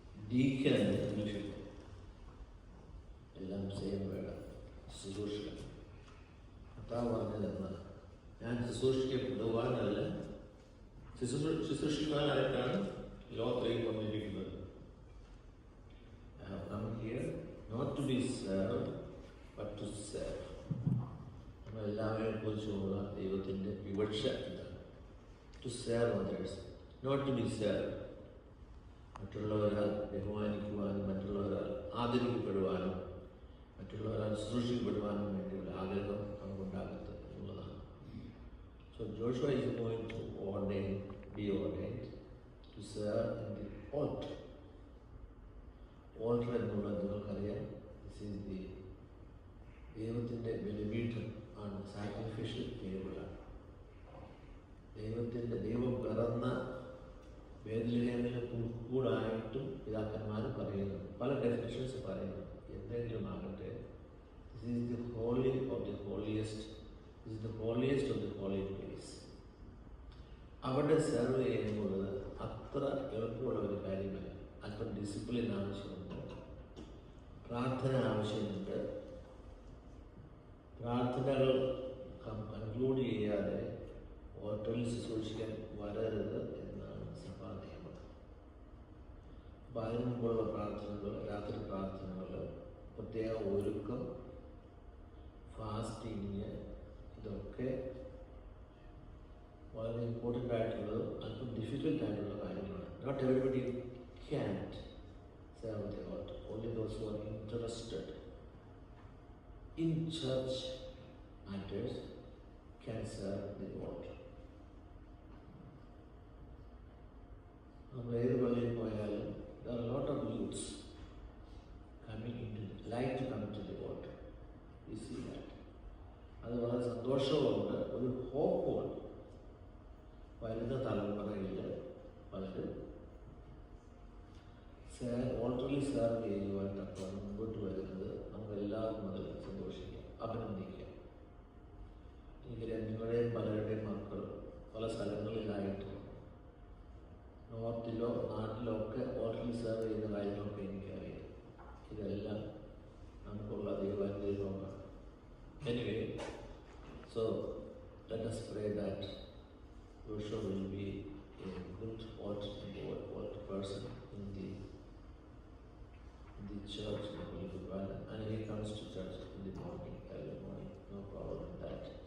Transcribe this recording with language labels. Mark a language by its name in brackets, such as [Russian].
[Malayalam] Deacon എന്ന് ഇംഗ്ലീഷിൽ എല്ലാം [English] Same word. [Malayalam] ശുശ്രൂഷ കർത്താവ് പറഞ്ഞത് എന്നാൽ ഞാൻ ശുശ്രൂഷിക്കപ്പെടുവാനല്ല, ശുശ്രൂഷിക്കുവാനായിട്ടാണ് ലോകത്തിലേക്ക് വന്നിരിക്കുന്നത്. [English] I have come here not to be served but to serve. [Malayalam] നമ്മളെല്ലാവരെയും കുറിച്ചുള്ള ദൈവത്തിൻ്റെ വിവക്ഷ ഇതാണ്. [English] To serve others, not to be served. [Malayalam] മറ്റുള്ളവരാൽ ബഹുമാനിക്കുവാനും മറ്റുള്ളവരാൽ ആദരിക്കപ്പെടുവാനും മറ്റുള്ളവരാൽ ശുശ്രൂഷിക്കപ്പെടുവാനും വേണ്ടിയുള്ള ആഗ്രഹം നമുക്കുണ്ടാകരുത് എന്നുള്ളതാണ്. [English] So Joshua is going to be ordained to serve in the altar. [Malayalam] Altar എന്നുള്ളത് നിങ്ങൾക്കറിയാം. [English] This is the [Malayalam] ദൈവത്തിൻ്റെ ബലിപീഠം ആണ്. സാക്രിഫിഷ്യൽ ടേബിളാണ്. ദൈവം പിറന്ന ബേത്ലഹേമിലെ പുൽക്കൂടായിട്ടും പിതാക്കന്മാർ പറയുന്നു. പല ഡെഫിനിഷൻസ് പറയുന്നു. എന്തെങ്കിലും ആകട്ടെ, [English] this is the holy of the holiest, this is the holiest of the holy place. [Malayalam] അവിടെ സെർവ് ചെയ്യുന്നത് അത്ര എളുപ്പമുള്ള ഒരു കാര്യമല്ല. അല്പം ഡിസിപ്ലിൻ ആവശ്യമുണ്ട്, പ്രാർത്ഥന ആവശ്യമുണ്ട്. പ്രാർത്ഥനകൾ കൺക്ലൂഡ് ചെയ്യാതെ ഓട്ടോയിൽ ശുശ്രൂഷിക്കാൻ വരരുത് എന്നാണ് സഭാ നിയമം. അപ്പോൾ അതിന് മുമ്പുള്ള പ്രാർത്ഥനകൾ, രാത്രി പ്രാർത്ഥനകൾ, പ്രത്യേക ഒരുക്കം, ഫാസ്റ്റിങ്, ഇതൊക്കെ വളരെ ഇമ്പോർട്ടൻ്റ് ആയിട്ടുള്ളത്, അല്പം ഡിഫിക്കൽട്ട് ആയിട്ടുള്ള കാര്യമാണ്. [English] Not everybody can't serve the altar. Only those who are interested in church matters can serve the altar. [Malayalam] നമ്മൾ ഏത് പള്ളിയിൽ പോയാലും [English] there are a lot of youths coming into like to come to the altar. You see that. [Malayalam] അത് വളരെ സന്തോഷമുണ്ട്, ഒരു ഹോപ്പുണ്ട്. വരുന്ന തലമുറയിൽ പലരും ഓൾട്ടറിൽ സെർവ് ചെയ്യുവാൻ തക്കവണ്ണം മുമ്പോട്ട് വരുന്നത് നമുക്കെല്ലാവർക്കും അതിൽ സന്തോഷിക്കാം, അഭിനന്ദിക്കാം. നിങ്ങളുടെയും പലരുടെയും മക്കൾ പല സ്ഥലങ്ങളിലായിട്ട് നോർത്തിലോ നാട്ടിലോ ഒക്കെ ഓൾട്ടറിൽ സെർവ് ചെയ്യുന്ന കാര്യങ്ങളൊക്കെ എനിക്കറിയാം. ഇതെല്ലാം നമുക്കുള്ള ദൈവാനുഗ്രഹമാണ്. [English] Anyway, so let us pray that Joshua will be a good altar person in the church in the Holy Bible, and he comes to church in the morning, early morning, no problem with that.